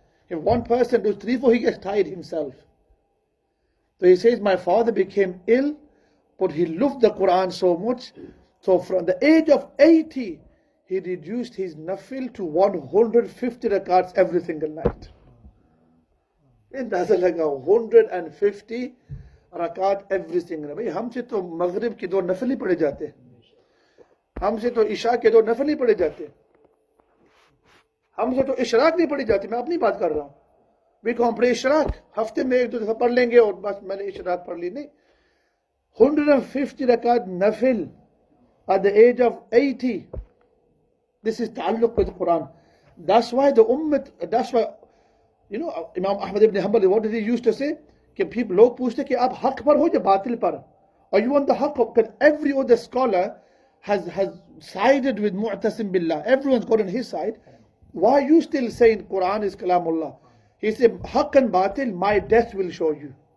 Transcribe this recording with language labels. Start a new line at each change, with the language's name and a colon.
English: If one person does 3-4, he gets tired himself. So he says, my father became ill, but he loved the Quran so much. So from the age of 80, he reduced his nafil to 150 rakats every single night.
Hindi: अंदाजा लगा 150 रकात
English: every single night.
Hindi: भाई हमसे तो मगरिब के 2 नफल ही पढ़े जाते, हमसे तो इशा के 2 नफल ही पढ़े जाते, हमसे तो इशराक नहीं पढ़ी जाती. मैं अपनी बात कर रहा हूँ. वी को हम पढ़े इशराक, हफ्ते में 1-2 दफा पढ़ लेंगे और बस मैंने इशराक पढ़ ली. नहीं, 150 रकात नफिल
English: at the age of 80. This is ta'alluq with the Quran. That's why the ummah, that's why, Imam Ahmad ibn Hanbal, what did he used to say?
Hindi: कि people लोग पूछते कि आप हक पर हो या बातिल पर?
English: Are you on the haq? Because every other scholar has sided with Mu'tasim Billah. Everyone's got on his side. Why are you still saying Quran is Kalamullah? He said, Haqq and Batil, my death will show you.